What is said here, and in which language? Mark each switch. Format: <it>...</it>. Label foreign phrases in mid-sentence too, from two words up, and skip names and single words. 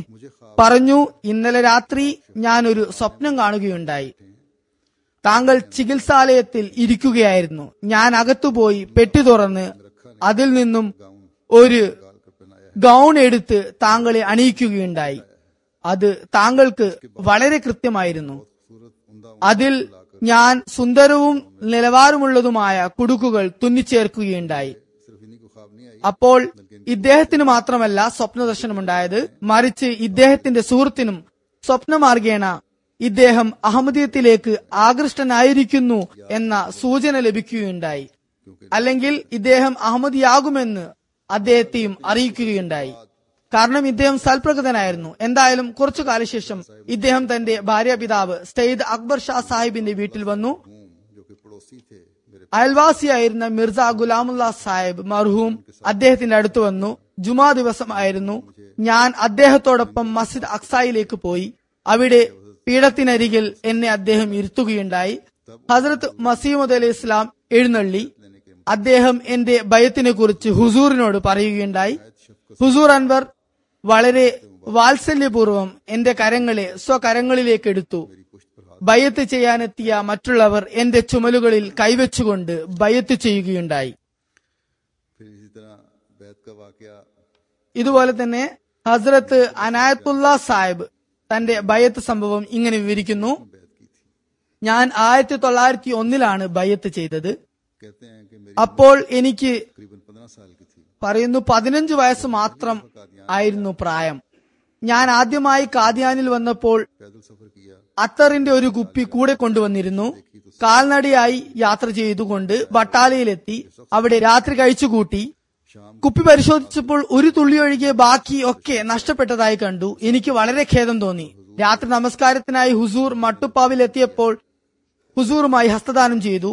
<ml>പറഞ്ഞു, ഇന്നലെ രാത്രി ഞാനൊരു സ്വപ്നം കാണുകയുണ്ടായി. താങ്കൾ ചികിത്സാലയത്തിൽ ഇരിക്കുകയായിരുന്നു. ഞാൻ അകത്തുപോയി പെട്ടി തുറന്ന് അതിൽ നിന്നും ഒരു ഗൗൺ എടുത്ത് താങ്കളെ അണിയിക്കുകയുണ്ടായി. അത് താങ്കൾക്ക് വളരെ കൃത്യമായിരുന്നു.</ml> <hi>खूबसूरत उम्दा</hi> <ml>അതിൽ ഞാൻ സുന്ദരവും നിലവാരമുള്ളതുമായ കുടുക്കുകൾ തുന്നിച്ചേർക്കുകയുണ്ടായി.</ml> <hi>सिर्फ इन्हीं को ख्वाब नहीं आई,</hi> <ml>അപ്പോൾ ഇദ്ദേഹത്തിന് മാത്രമല്ല സ്വപ്നദർശനമുണ്ടായത്, മറിച്ച് ഇദ്ദേഹത്തിന്റെ സുഹൃത്തിനും സ്വപ്നമാർഗേണ ഇദ്ദേഹം അഹമ്മദീയത്തിലേക്ക് ആകൃഷ്ടനായിരിക്കുന്നു എന്ന സൂചന ലഭിക്കുകയുണ്ടായി. അല്ലെങ്കിൽ ഇദ്ദേഹം അഹമ്മദിയാകുമെന്ന് അദ്ദേഹത്തെയും അറിയിക്കുകയുണ്ടായി. കാരണം ഇദ്ദേഹം സൽപ്രകൃതനായിരുന്നു. എന്തായാലും കുറച്ചു കാലശേഷം ഇദ്ദേഹം തന്റെ ഭാര്യാപിതാവ് സയ്യിദ് അക്ബർ ഷാ സാഹിബിന്റെ വീട്ടിൽ വന്നു.</ml> <hi>जो कि पड़ोसी थे मेरे,</hi> <ml>അയൽവാസിയായിരുന്ന മിർസ ഗുലാമുല്ല സാഹിബ് മർഹൂം അദ്ദേഹത്തിന്റെ അടുത്ത് വന്നു. ജുമാ ദിവസമായിരുന്നു. ഞാൻ അദ്ദേഹത്തോടൊപ്പം മസ്ജിദ് അക്സായിലേക്ക് പോയി. അവിടെ പീഠത്തിനരികിൽ എന്നെ അദ്ദേഹം ഇരുത്തുകയുണ്ടായി. ഹസ്രത്ത് മസീമദ് അലൈഹി ഇസ്ലാം എഴുന്നള്ളി. അദ്ദേഹം എന്റെ ബയത്തിനെ കുറിച്ച് ഹുസൂറിനോട് പറയുകയുണ്ടായി. ഹുസൂർ അൻവർ വളരെ വാത്സല്യപൂർവ്വം എന്റെ കരങ്ങളെ സ്വകരങ്ങളിലേക്ക് എടുത്തു. ബയത്ത് ചെയ്യാനെത്തിയ മറ്റുള്ളവർ എന്റെ ചുമലുകളിൽ കൈവച്ചുകൊണ്ട് ബയത്ത് ചെയ്യുകയുണ്ടായി.</ml> <hi>फिर इसी तरह बैत का वाकया</hi> <ml>ഇതുപോലെ തന്നെ ഹസ്രത്ത് അനായത്തുള്ള സാഹിബ് തന്റെ ബയത്ത് സംഭവം ഇങ്ങനെ വിവരിക്കുന്നു.</ml> <hi>बैत की थी।</hi> <ml>ഞാൻ 1901 ബയത്ത് ചെയ്തത്.</ml> <hi>कहते हैं कि मेरी</hi> <ml>അപ്പോൾ എനിക്ക്</ml> <hi>करीबन 15 साल की थी।</hi> <ml>പറയുന്നു 15 വയസ്സ് മാത്രം ആയിരുന്നു പ്രായം. ഞാൻ ആദ്യമായി കാദിയാനിൽ വന്നപ്പോൾ</ml> <hi>पैदल सफर किया,</hi> <ml>അത്തറിന്റെ ഒരു കുപ്പി കൂടെ കൊണ്ടുവന്നിരുന്നു. കാൽനടയായി യാത്ര ചെയ്തുകൊണ്ട് ബട്ടാലയിലെത്തി. അവിടെ രാത്രി കഴിച്ചുകൂട്ടി. शाम കുപ്പി പരിശോധിച്ചപ്പോൾ ഒരു തുള്ളി ഒഴികെ ബാക്കി ഒക്കെ നഷ്ടപ്പെട്ടതായി കണ്ടു. എനിക്ക് വളരെ ഖേദം തോന്നി. രാത്രി നമസ്കാരത്തിനായി ഹുസൂർ മട്ടുപ്പാവിലെത്തിയപ്പോൾ ഹുസൂറുമായി ഹസ്തദാനം ചെയ്തു.</ml>